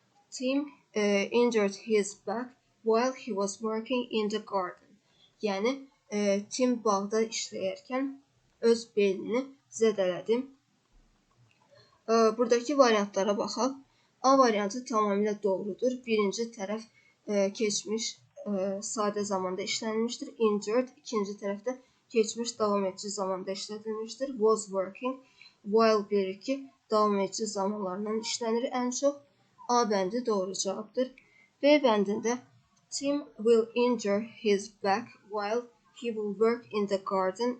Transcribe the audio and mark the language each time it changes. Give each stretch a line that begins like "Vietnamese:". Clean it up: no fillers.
English: Tim injured his back while he was working in the garden.
Azerbaijani: Yəni Tim bağda işləyərkən öz belini zədələdi. Buradakı variantlara baxaq. A variantı tamamilə doğrudur. Birinci tərəf keçmiş sadə zamanda işlənilmişdir. Injured. İkinci tərəfdə keçmiş davam edici zamanda işlədilmişdir.
English: Was working.
Azerbaijani: While bilir ki, davam edici zamanlarından işlənir ən çox. A bəndi doğru cavabdır. B bəndində
English: Tim will injure his back while he will work in the garden.